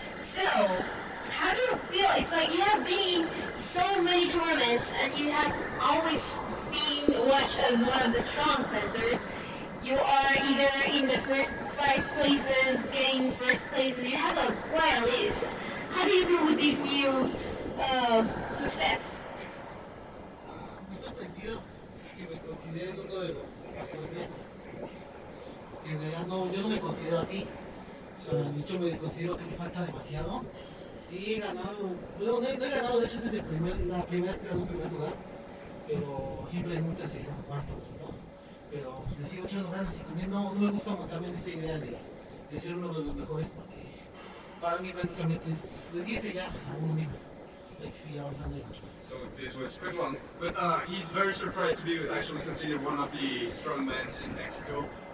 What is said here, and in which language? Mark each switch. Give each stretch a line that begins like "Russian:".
English: So, how do you feel? It's like you have been in so many tournaments and you have always been watched as one of the strong fencers. You are either in the first 5 places, getting first places. You have quite a list. How do you feel with this new success?
Spanish: Muy sorprendido que me consideren uno de los mejores porque en realidad no, yo no me considero así. O sea, de hecho me considero que me falta demasiado. Sí, he ganado, no he ganado, de hecho esa es la primera vez que gano un primer lugar, pero siempre en un tercero, cuarto, ¿no? Pero le sigo echando ganas y también no me gusta montarme en esa idea de ser uno de los mejores porque para mí prácticamente es de ya a uno mismo. Hay que seguir avanzando.
English: So this was a quick one, but he's very surprised to be actually considered one of the strongmen in Mexico.